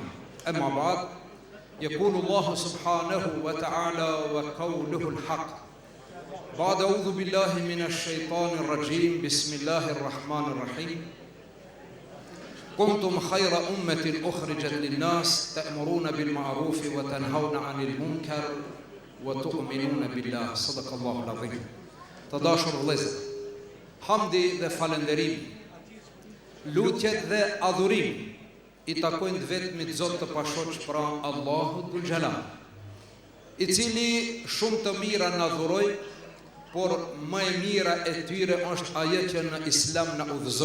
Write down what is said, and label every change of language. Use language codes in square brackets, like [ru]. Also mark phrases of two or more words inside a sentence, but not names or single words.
[ar] أما بعد، يقول الله سبحانه وتعالى وقوله الحق: بعد أعوذ بالله من الشيطان الرجيم بسم الله الرحمن الرحيم كنتم خير أمة أخرجت للناس تأمرون بالمعروف وتنهون عن المنكر وتؤمنون بالله. صدق الله العظيم. [sq] Të vëllezër, hamdi dhe falënderim, lutjet dhe adhurim i takojnë vetmit Zot të pashoq, pra Allahut Dhul Jalal, i cili shumë të mira na dhuroi, por më e mira e tyre është ajo që në Islam na udhëzoi.